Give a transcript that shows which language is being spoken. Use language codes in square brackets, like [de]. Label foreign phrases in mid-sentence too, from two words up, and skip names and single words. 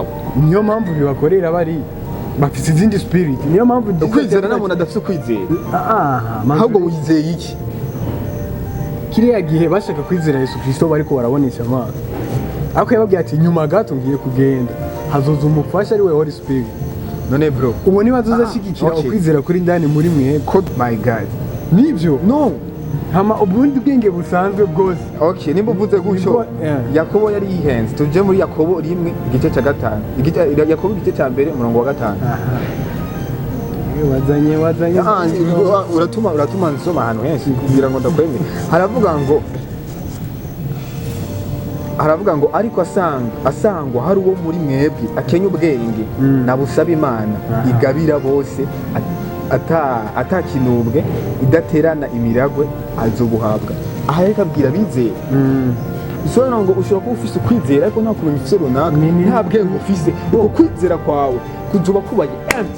[rn] niyo mpamvu bibakorera bari bafise izindi spirit niyo mpamvu ukwizera n'umuntu adafise ukwizera ahubwo wizeye iki kiriya gihe bashaka kwizera Yesu Kristo bariko barabonesha amaso ariko yababwiye ati nyuma gato ngiye kugenda hazoza umufasha ari we [en] Holy Spirit [rn] none bro ubu niba azashigikira ukwizera kuri ndani muri mwe [en] my god [rn] nibyo no hama ubundi bwenge busanzwe bwose nimba uvuze gutyo Yakobo yari yihenze tuje muri Yakobo 1:5 Yakobo igice cya mbere umurongo wa 5 wazanye uratuma nsoma ahantu henshi kugira ngo ndakwemere haravuga ngo ariko asangwa hari uwo muri mwebwe akenya ubwenge nabusaba Imana igabira bose atakinubwe idaterana imiragwe azobuhabwa aha reka abwira bizeye bisobanura ngo ushobora kuba ufise ukwizera ariko nta kumenya ufise runaka nta bwenge ufise uko kwizera kwawe kuzoba kubaye empty